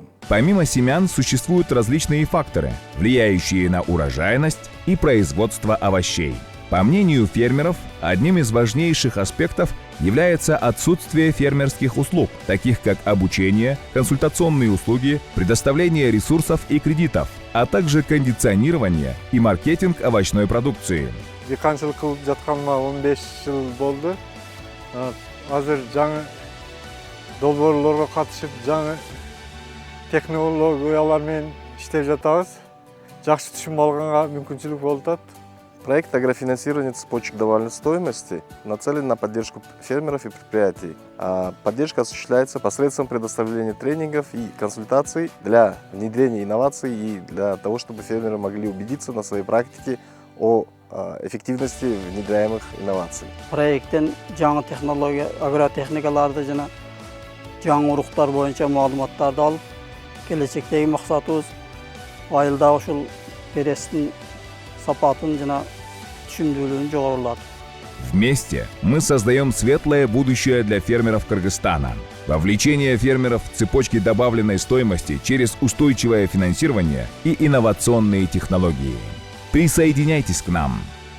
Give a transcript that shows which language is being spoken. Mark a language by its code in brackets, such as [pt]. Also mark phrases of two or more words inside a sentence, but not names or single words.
[ru] Помимо семян существуют различные факторы, влияющие на урожайность и производство овощей. По мнению фермеров, одним из важнейших аспектов является отсутствие фермерских услуг, таких как обучение, консультационные услуги, предоставление ресурсов и кредитов, а также кондиционирование и маркетинг овощной продукции. [ky] Диканчылык кылып жатканыма 15 жыл болду. Азыр жаңы долбоорлорго катышып, жаңы технологиялар менен иштеп жатабыз. Жакшы түшүм алганга мүмкүнчүлүк болуп атат. [ru] Проект агрофинансирования цепочек добавленной стоимости нацелен на поддержку фермеров и предприятий. Поддержка осуществляется посредством предоставления тренингов и консультаций для внедрения инноваций и для того, чтобы фермеры могли убедиться на своей практике о эффективности внедряемых инноваций. [ky] Проекттен жаңы технология, агротехникаларды жана жаңы уруктар боюнча маалыматтарды алып, келечектеги максатыбыз айылда ушул берестин сапатын жана түшүмдүүлүгүн жогорулатып. [ru] Вместе мы создаем светлое будущее для фермеров Кыргызстана. Вовлечение фермеров в цепочки добавленной стоимости через устойчивое финансирование и инновационные технологии. Присоединяйтесь к нам!